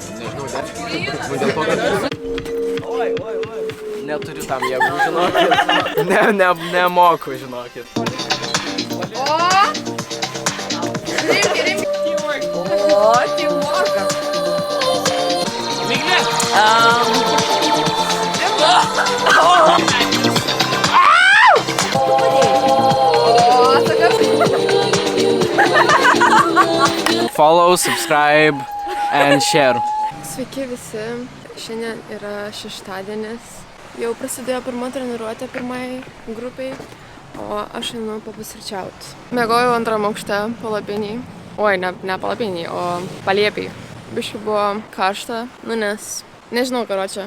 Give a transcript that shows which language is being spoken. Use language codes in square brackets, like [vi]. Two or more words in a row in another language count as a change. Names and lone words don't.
[lt] Neturiu tam jėgų, žinokit. Nemoku, žinokit. Teamworkas. Miglė! [en] Follow, subscribe and share. [lt] Sveiki visi, šiandien yra šeštadienis. Jau prasidėjo pirma treniruotė pirmai grupiai, o aš einu papusryčiaut. Miegojau antram aukšte palapiniai. Oi, ne palapiniai, o palėpiai. Biški buvo karšta, nes nežinau, karočią.